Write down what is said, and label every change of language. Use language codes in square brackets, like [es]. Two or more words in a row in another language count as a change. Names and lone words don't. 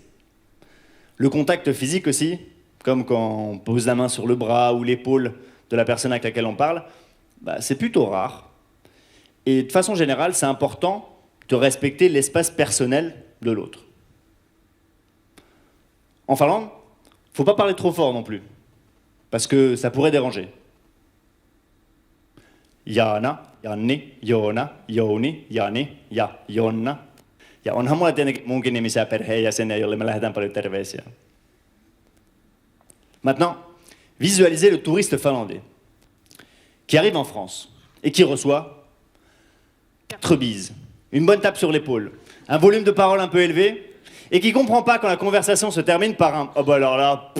[fr] Le contact physique aussi, comme quand on pose la main sur le bras ou l'épaule de la personne avec laquelle on parle, c'est plutôt rare. Et de façon générale, c'est important de respecter l'espace personnel de l'autre. En Finlande, il ne faut pas parler trop fort non plus, parce que ça pourrait déranger. [fi] Jaana, Janni, Joona, Jouni, Jani ja Jonna. Ja onhan mulla tietenkin munkin nimisiä perheenjäseniä, joille me lähetään paljon terveisiä. [fr] Maintenant, visualisez le touriste finlandais qui arrive en France et qui reçoit 4 bises, une bonne tape sur l'épaule, un volume de parole un peu élevé et qui comprend pas quand la conversation se termine par un « oh bah alors là, pff.